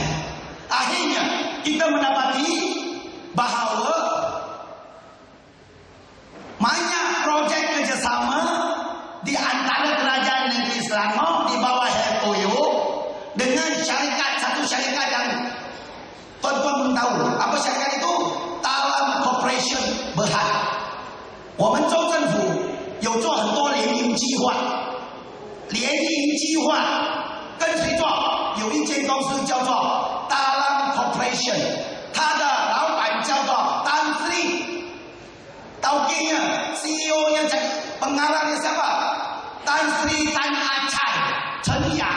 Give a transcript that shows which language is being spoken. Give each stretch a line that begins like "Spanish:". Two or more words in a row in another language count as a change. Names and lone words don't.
Malay: Akhirnya kita mendapati bahawa banyak projek kerjasama di antara kerajaan negeri Selangor di bawah Hetoyo dengan satu syarikat yang tuan-tuan tahu. Apa syarikat itu? Talam Corporation Berhad。
Chinese: 我们州政府有做很多联营计划，联营计划跟谁做？有一间公司叫做 Talam Corporation， 它的老板叫做 Tan Sri，
Malay: Tauke-nya CEO-nya pengarahnya siapa?
Chinese: Tan Sri Tan Achai， 陈